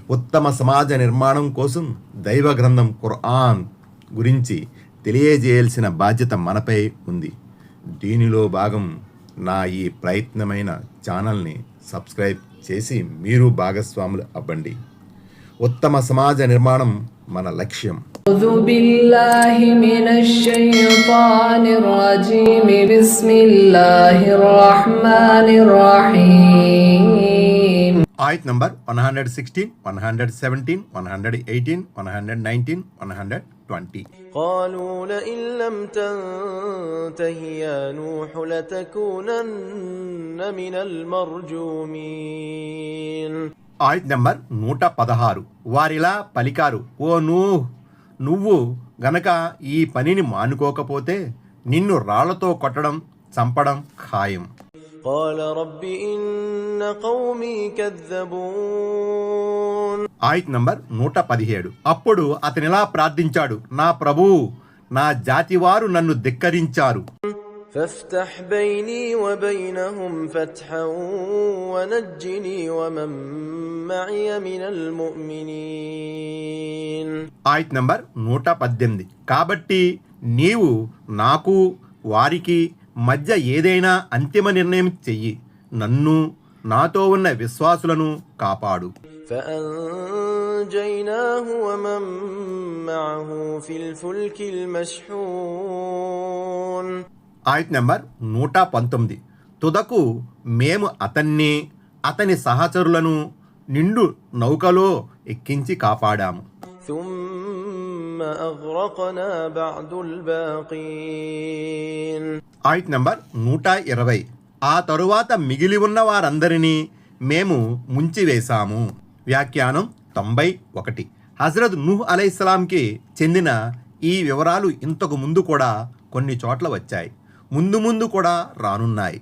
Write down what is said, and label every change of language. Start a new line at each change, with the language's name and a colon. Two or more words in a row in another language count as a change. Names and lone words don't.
Telugu: ఉత్తమ సమాజ నిర్మాణం కోసం దైవ గ్రంథం ఖుర్ఆన్ గురించి తెలియజేయాల్సిన బాధ్యత మనపై ఉంది. దీనిలో భాగం నా ఈ ప్రయత్నమైన ఛానల్ని సబ్స్క్రైబ్ చేసి మీరు భాగస్వాములు అవ్వండి. ఉత్తమ సమాజ నిర్మాణం మన లక్ష్యం.
Arabic: أعوذ بالله من الشيطان الرجيم بسم الله الرحمن الرحيم.
Telugu: ఆయత్ నంబర్ 116, 117, 118, 119, 120.
Arabic: قالوا لئن لم تنته يا نوح لتكونن من المرجومين.
Telugu: ఆయత్ నంబర్ 116. వారిలా పలికారు, ఓ నూహ్, నువ్వు గనక ఈ పనిని మానుకోకపోతే నిన్ను రాళ్లతో కొట్టడం, చంపడం ఖాయం.
Arabic: قال رب إن قومي كذبون.
Telugu: ఆయత్ నంబర్ 117. అప్పుడు అతనిలా ప్రార్థించాడు, నా ప్రభువు, నా జాతివారు నన్ను ధిక్కరించారు.
Arabic: فافتح بيني وبينهم فتحا ونجني ومن معي من المؤمنين.
Telugu: ఆయత్ నంబర్ 118. కాబట్టి నీవు నాకు వారికి మధ్య ఏదైనా అంతిమ నిర్ణయం చెయ్యి, నన్ను నాతో ఉన్న విశ్వాసులను కాపాడు.
Arabic: فأنجيناه ومن معه في الفلك المشحون.
Telugu: ఆయత్ నంబర్ 119. తుదకు మేము అతన్ని, అతని సహచరులను నిండు నౌకలో ఎక్కించి కాపాడాము.
Arabic: ثم أغرقنا بعد الباقين.
Telugu: ఆయత్ నంబర్ 120. ఆ తరువాత మిగిలి ఉన్న వారందరినీ మేము ముంచివేశాము. వ్యాఖ్యానం 91. హజరత్ నూహ్ అలైహిస్సలాంకి చెందిన ఈ వివరాలు ఇంతకు ముందు కూడా కొన్ని చోట్ల వచ్చాయి, ముందు ముందు కూడా రానున్నాయి.